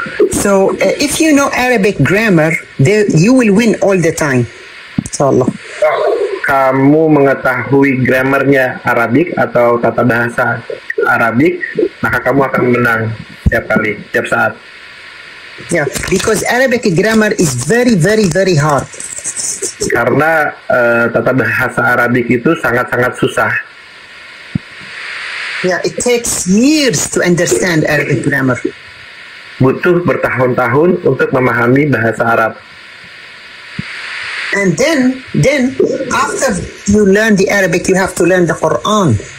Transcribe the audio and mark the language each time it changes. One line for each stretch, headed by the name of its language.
English: So if you know Arabic grammar, you will win all the time.
Arabic: Inshallah.
Indonesian: Kamu mengetahui grammarnya Arabik atau tata bahasa Arabik, maka kamu akan menang setiap kali, setiap saat.
English: Yeah, because Arabic grammar is very hard.
Indonesian: Karena tata bahasa Arabik itu sangat-sangat susah.
English: Yeah, it takes years to understand Arabic grammar.
Indonesian: Butuh bertahun-tahun untuk memahami bahasa Arab.
English: And then after you learn the Arabic, you have to learn the Quran.